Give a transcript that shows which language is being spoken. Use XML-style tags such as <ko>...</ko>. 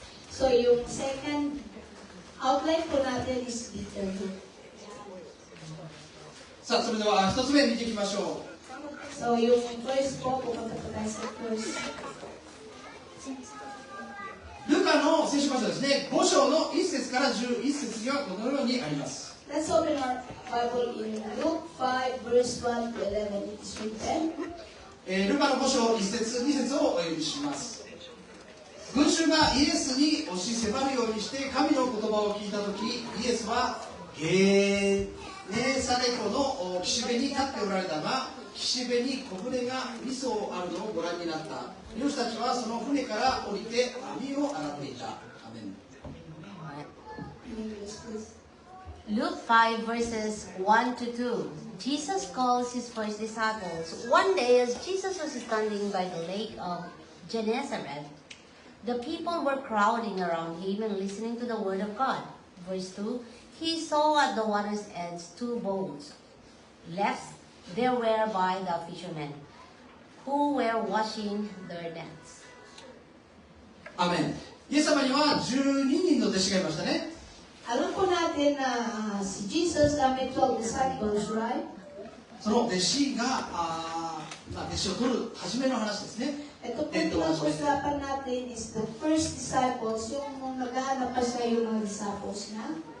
<en>So, yung second outline po natin is bitter root.</en> <ja>さあ、それでは1つ目見ていきましょう。</ja> <tl>So, yung first po, pupunta po tayo sa first.</tl> <ja>ルカの聖書箇所ですね、5章の1節から11節にはこのようにあります。</ja> <en>Let's open our Bible in Luke 5, verse 1 to 11. It is written.</en> <ja>ルカの5章1節2節をお読みします。群衆がイエスに押し迫るようにして神の言葉を聞いたとき、イエスはゲネサレ湖の岸辺に立っておられたが、岸辺に小舟が2艘あるのをご覧になった。漁師たちはその船から降りて網を洗っていた。アメン。</ja> <en>In English, please. Luke 5 verses 1 to 2. Jesus calls his first disciples. One day as Jesus was standing by the lake of Gennesaret, the people were crowding around him and listening to the word of God. Verse 2. He saw at the water's edge 2 boats. Left there were by the fishermen, who were washing their nets.</en> <ja>アメン。イエス様には12人の弟子がいましたね。</ja> <tl>Alam po natin na si Jesus may 12 disciples, right?</tl> <ja>その弟子が弟子を取る初めの話ですね。</ja> <tl>Ito po pinag-usapan natin is the first disciples, yung naghahanap pa siya yung mga disciples na.</tl>